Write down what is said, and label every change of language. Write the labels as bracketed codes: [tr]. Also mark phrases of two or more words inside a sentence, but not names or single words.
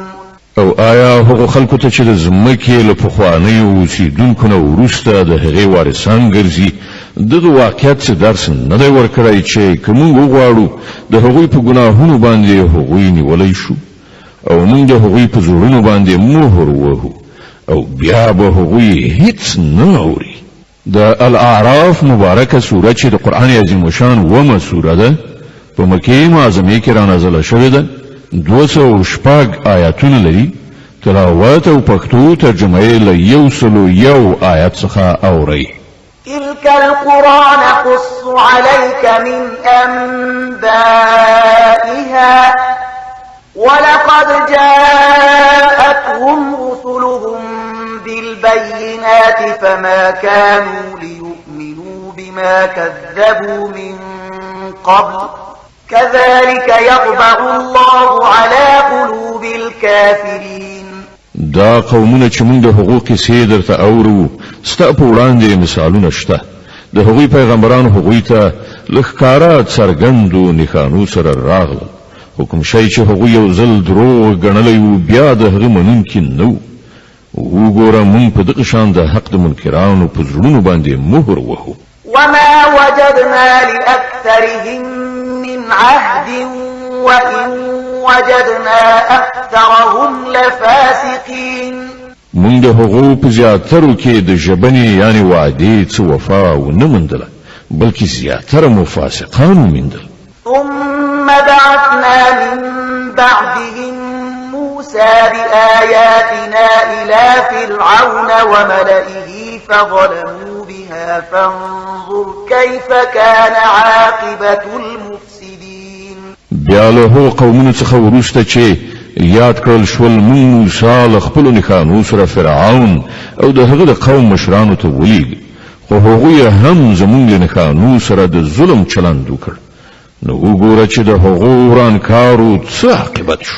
[ps] او آیا هغو خلکو ته چې د ځمکې له پخوانیو اوسېدونکو نه وروسته د هغې وارثان ګرځي دغه واقعیت څه درس نه دی ورکړی چې که موږ وغواړو د هغوی په ګناهونو باندې هغوی نیولی شو او موږ د هغوی په زړونو باندې مهر وهو او بیا به هغوی هیڅ نه اوري. د الاعراف مبارکه سوره چې د قرآن عظیم شان ومه سوره ده په مکې معظمې کې رانازله شوې ده 206 آیاتونه لري. تلاوت او پښتو ترجمه یې له 101 آیات څخه اورئ. [ar] تلك القرى نقص عليك من أنبائها ولقد جاءتهم رسلهم بالبينات فما كانوا ليؤمنوا بما كذبوا من قبل كذلك يطبع الله على قلوب الكافرين. [ps] دا قومونه چې موږ د هغو کیسې درته اورو ستا په وړاندې مثالونه شته. د هغوی پیغمبرانو هغوی ته له ښکاره څرګندو نښانو سره راغلل خو کوم شی چې هغوی یو ځل دروغ ګڼلی و بیا د هغه منونکي نه و. وګوره موږ په دغه شان د حق د منکرانو په زړونو باندې مهر وهو. [ar] وما وجدنا لأكثرهم من عهد وإن وجدنا أكثرهم لفاسقين. [ps] موږ د هغو په زیاترو کې د ژبنې یعنی وعدې څه وفا ونه موندله بلکې زیاتره مو فاسقان وموندل. [ar] ثم بعثنا من بعدهم موسى بآياتنا إلى فرعون وملئه فظلموا بها فانظر كيف كان عاقبة المفسدين. [ps] بیا له هغو قومونو څخه وروسته چې یاد کړل شول موږ موسی له خپلو نښانو سره فرعون او د هغه د قوم مشرانو ته ولېږه، خو هغوی هم زموږ له نښانو سره د ظلم چلند وکړ. نو وګوره چې د هغو ورانکارو څه عاقبت شو.